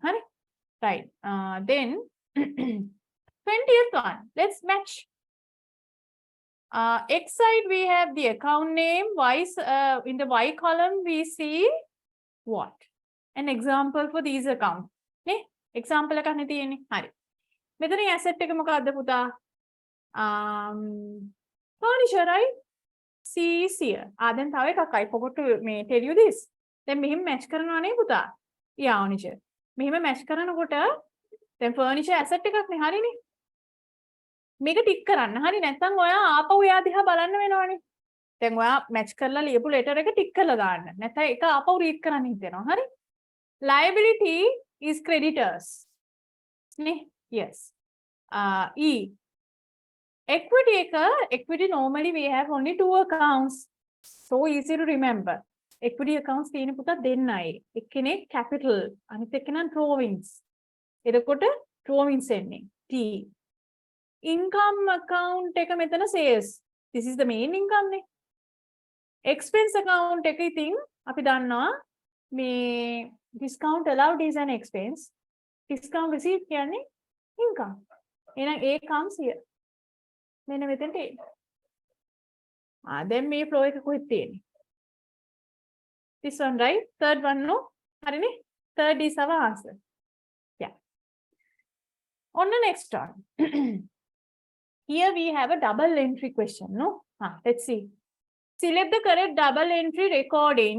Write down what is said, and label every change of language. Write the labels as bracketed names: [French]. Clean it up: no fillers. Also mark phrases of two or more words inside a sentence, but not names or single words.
[English] Right. Then 20th one. Let's match. X side we have the account name. Y in the Y column we see what? An example for these accounts. [Sinhala] Ne? Example එකක් තියෙන්නේ. හරි. මෙතන asset එක මොකක්ද පුතා? [English] Furniture, right? C is here. Then [Sinhala] තව එකක් [English] I forgot to tell you this. Then [Sinhala] මෙහෙම match කරනවා නේ පුතා. [English] Yeah, furniture. [Sinhala] මෙහෙම match කරනකොට [English] then furniture asset [Sinhala] එකක් නේ හරිනේ. මේක ටික් කරන්න. හරි නැත්නම් ඔයා ආපහු එයා දිහා බලන්න වෙනවනේ. දැන් ඔයා match කරලා ලියපු letter එක ටික් කරලා දාන්න. නැත්නම් ඒක ආපහු read කරන්න හිතෙනවා. හරි? [English] Liability is creditors. Yes. E. Equity normally we have only two accounts. So easy to remember. Equity accounts [Sinhala] තියෙන පුතා දෙන්නයි. එක්කෙනෙක් capital අනිත් එක්කෙනා drawings. එතකොට drawings එන්නේ. T. [English] Income account [Sinhala] එක මෙතන [English] sales. This is the main income නේ. Expense account එක [Sinhala] ඉතින් අපි දන්නවා මේ [English] discount allowed is an expense. Discount received කියන්නේ income. එහෙනම් A comes here. [Sinhala] මෙන්න මෙතනට එන්න. දැන් මේ flow එක කොහෙද තියෙන්නේ? [English] This one, right? Third one, no? හරිනේ? Third is our answer. Yeah. On the next one. Here we have a double entry question, no? Let's see. Select the correct double entry recording.